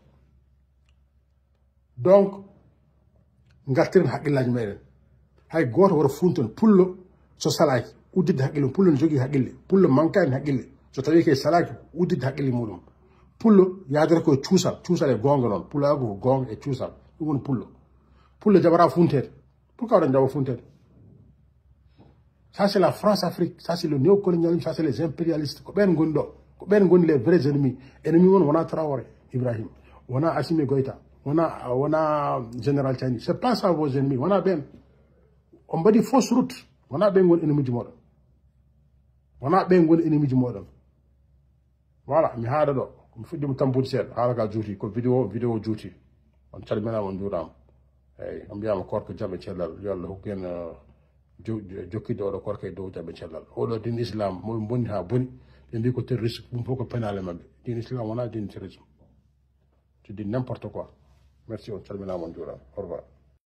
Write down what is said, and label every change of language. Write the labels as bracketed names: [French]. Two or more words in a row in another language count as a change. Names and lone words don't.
[Fula] donc gartiren haqqillaji meɗen hay goto woto funton pullo so salaki uddidde haqqille pullo ne jogui haqqille pullo manka en haqqille so tawi ke salaki uddidde haqqille muɗum pullo yadata koye cuusal e gonga noon pullo ago ko gonga e cuusal ɗum woni pullo jaɓata funtede pourquoi waɗa jaɓa funtede [French] ça c'est la France Afrique ça c'est le néocolonialisme ça c'est les impérialistes [Fula] ko ɓen goni ɗo ko ɓen goni [French] les vrais ennemis ennemi [Fula] won wona Traoré Ibrahim wona Assimi Goïta wona général Tiani [French] c'est pas ça vos ennemis [Fula] wona ɓen on mbaɗi [French] fausse route [Fula] wona ɓen goni ennemi ji moɗon wona ɓen goni ennemi ji moɗon voilà mi haɗa ɗo mi fuɗɗima tampude seeɗa haala ka juuti ko vidéo juuti on calminama on juurama eyyi on mbiyama korko jaɓe cellal yo Allah hokku en jokkidde oɗo korko e dow jaɓe cellal oɗo din islam moɓe bonni ha boni ɓe mbi ko terroriste ɗum fof ko pénale mabɓe din islam wona din terrorisme [French] c'est dit n'importe quoi merci [Fula] on calminama on juurama [French] au revoir